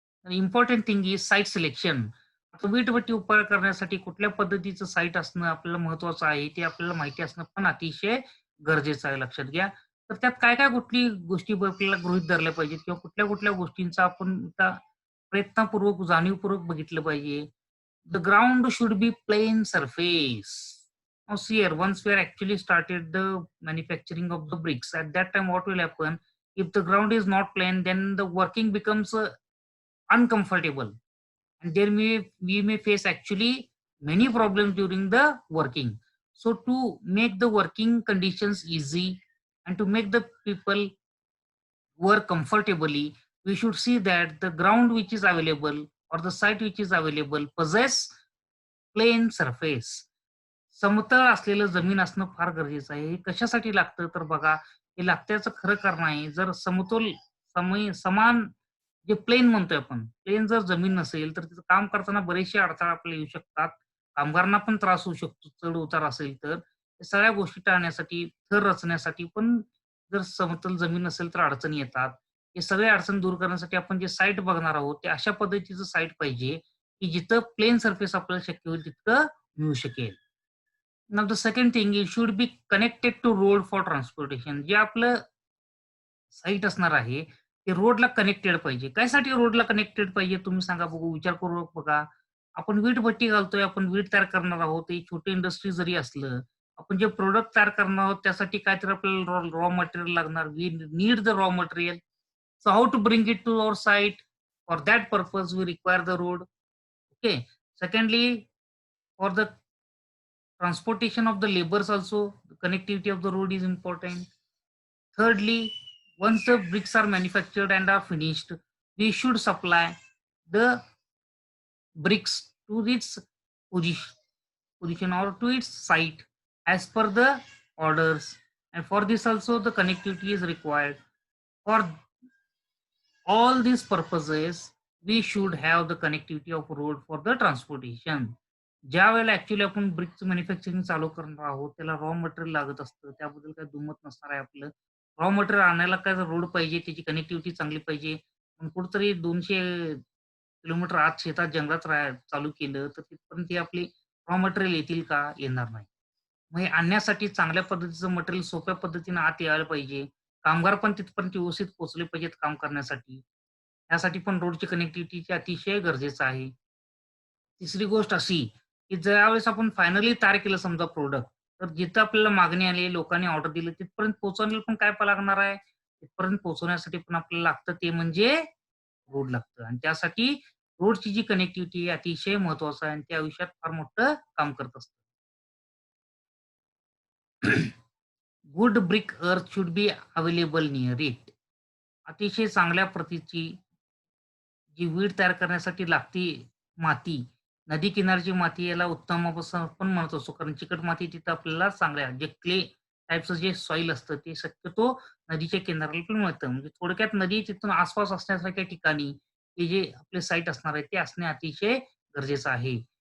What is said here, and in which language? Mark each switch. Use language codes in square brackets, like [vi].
[en] Important thing is site selection. [mr] आता वीटभट्टी उपाय करण्यासाठी कुठल्या पद्धतीचं साईट असणं आपल्याला महत्वाचं आहे, ते आपल्याला माहिती असणं पण अतिशय गरजेचं आहे, लक्षात घ्या. तर त्यात काय-काय कुठली गोष्टी आपल्याला गृहीत धरल्या पाहिजेत किंवा कुठल्या-कुठल्या गोष्टींचा आपण आता प्रयत्नपूर्वक, जाणीवपूर्वक बघितलं पाहिजे. [en] The ground should be plain surface. Now see here, once we are actually started the manufacturing of the bricks, at that time what will happen? If the ground is not plain, then the working becomes uncomfortable, and there we may face actually many problems during the working. So to make the working conditions easy and to make the people work comfortably, we should see that the ground which is available or the site which is available possess plain surface. [mr] समतल असलेलं जमीन असणं फार गरजेचं आहे. हे कशासाठी लागतं तर बघा, हे लागण्याचं खरं कारण आहे. जर समतोल समान जे प्लेन म्हणतोय आपण, प्लेन जर जमीन नसेल, तर तिथं काम करताना बरेचसे अडथळे आपल्याला येऊ शकतात. कामगारांना पण त्रास होऊ शकतो, चढ-उतार असेल तर. या सगळ्या गोष्टी टाळण्यासाठी, थर रचण्यासाठी पण जर समतल जमीन नसेल तर अडचणी येतात. हे सगळे अडचण दूर करण्यासाठी आपण जे साईट बघणार आहोत, ते अशा पद्धतीचं साईट पाहिजे, की जिथं प्लेन सरफेस आपल्याला शक्य होईल तितकं मिळू शकेल. [en] Now the second thing it should be connected to road for transportation. [mr] जे आपलं साईट असणार आहे, ते रोडला कनेक्टेड पाहिजे. कायसाठी रोडला कनेक्टेड पाहिजे तुम्ही सांगा बघू, विचारपूर्वक बघा. आपण वीट भट्टी घालतोय, आपण वीट तयार करणार आहोत. एक छोटी इंडस्ट्री जरी असलं, आपण जे प्रॉडक्ट तयार करणार आहोत त्यासाठी काहीतरी आपल्याला रॉ मटेरियल लागणार. [en] We need the raw material. So how to bring it to our site? For that purpose we require the road. Okay. Secondly, for the transportation of the labors also, the connectivity of the road is important. Thirdly, once the bricks are manufactured and are finished, we should supply the bricks to its position, position or to its site as per the orders. And for this also the connectivity is required. For all these purposes, we should have the connectivity of road for the transportation. [mr] ज्यावेळेला actually आपण ब्रिकचं manufacturing चालू करणार आहोत, त्याला raw material लागत असतं. त्याबद्दल काही दुमत नसणार आहे आपलं. रॉ मटेरियल आणायला काय रोड पाहिजे, त्याची कनेक्टिव्हिटी चांगली पाहिजे. पण कुठेतरी 200 किलोमीटर आत शेतात जंगलात चालू केलं, तर तिथपर्यंत हे आपली रॉ मटेरियल येतील का? येणार नाही. मग हे आणण्यासाठी चांगल्या पद्धतीचं मटेरियल सोप्या पद्धतीनं आत यायला पाहिजे. कामगार पण तिथपर्यंत व्यवस्थित पोहोचले पाहिजेत काम करण्यासाठी. त्यासाठी पण रोडची कनेक्टिव्हिटीची अतिशय गरजेचं आहे. तिसरी गोष्ट अशी, की ज्यावेळेस आपण फायनली तयार केलं समजा प्रॉडक्ट, तर जिथं आपल्याला मागणी आली, लोकांनी ऑर्डर दिलं, तिथपर्यंत पोहोचवण्याला पण काय लागणार आहे? तिथपर्यंत पोहोचवण्यासाठी पण आपल्याला लागतं ते म्हणजे रोड लागतं आणि त्यासाठी रोडची जी कनेक्टिव्हिटी आहे अतिशय महत्त्वाचं आहे आणि ते आयुष्यात फार मोठं काम करत असतं. [en] Good brick earth should be available near it. [mr] अतिशय चांगल्या प्रतीची जी वीट तयार करण्यासाठी लागती माती, नदी किनारची माती याला उत्तम असं आपण म्हणत असतो. कारण चिकट माती तिथं आपल्याला चांगल्या जे क्ले टाइपचं जे सॉइल असतं ते शक्यतो नदीच्या किनाऱ्याला पण मिळतं. म्हणजे थोडक्यात नदी तिथून आसपास असण्यासारख्या ठिकाणी हे जे आपले साईट असणार आहे ते असणे अतिशय गरजेचं आहे.